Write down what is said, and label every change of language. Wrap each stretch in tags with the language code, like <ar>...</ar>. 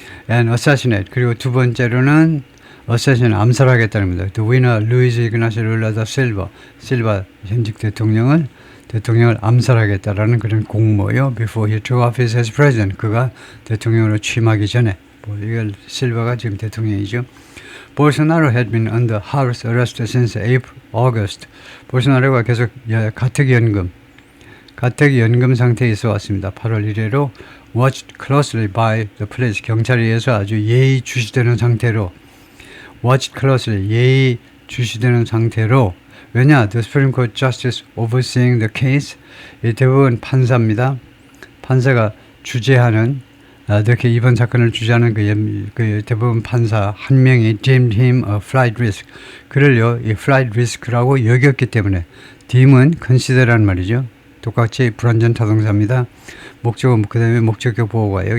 <en>and assassinate</en> <ko>그리고 두 번째로는 assassinate 암살하겠다는 겁니다.</ko> <en>The winner</en> <ko>Luis Ignacio Lula da Silva 현직 대통령을 대통령을 암살하겠다라는 그런 공모요.</ko> <en>Before he took office as president.</en> <ko>그가 대통령으로 취임하기 전에. 이걸 실바가 지금 대통령이죠.</ko> <en>Bolsonaro had been under house arrest since August.</en> <ko>볼소나로가 계속 가택연금 상태에 있어 왔습니다. 8월 1일로</ko> <en>watched closely by the police.</en> <ko>경찰에 의해서 아주 예의 주시되는 상태로</ko> <en>watched closely</en> <ko>예의 주시되는 상태로 왜냐?</ko> <en>The Supreme Court Justice overseeing the case.</en> <ko>이 대부분 판사입니다. 판사가 주재하는 이렇게 이번 사건을 주재하는 그 대부분 판사 한 명이</ko> <en>deemed him a flight risk.</en> <ko>그를요, 이 flight risk라고 여겼기 때문에 deem은 consider라는 말이죠. 똑같이 불완전 타동사입니다. 목적은 그 다음에 목적격 보호가요.</ko>